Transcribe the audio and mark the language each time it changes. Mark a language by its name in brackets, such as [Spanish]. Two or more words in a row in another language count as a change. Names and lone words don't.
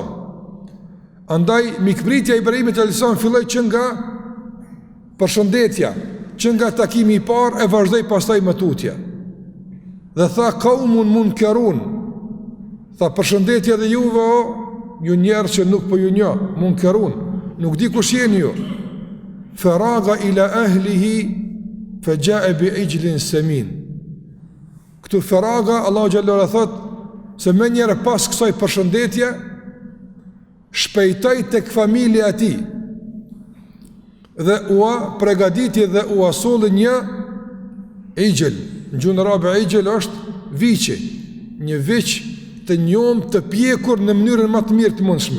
[Albanian] Andaj mikpritja e Ibrahimit [Arabic] عليه السلام [Albanian] filloi që nga përshëndetja, që nga takimi i parë e vazhdoi pastaj me tutje. Dhe tha [Arabic] قوم منكرون, [Albanian] tha përshëndetje dhe juve o ju njerëz që nuk po ju njoh, munkarun, nuk di kush jeni ju. [Arabic] فراغ إلى أهله فجاء بعجل سمين. [Albanian] Këtu faraga, Allahu [Arabic] جل وعلا [Albanian] thot se më njëherë pas kësaj përshëndetje shpejtoi tek familja e tij dhe ua pregaditi dhe ua solli një ijl. Në gjuhën arabe ijl është viçi, një viç të njom të pjekur në mënyrën më të mirë të mundshme.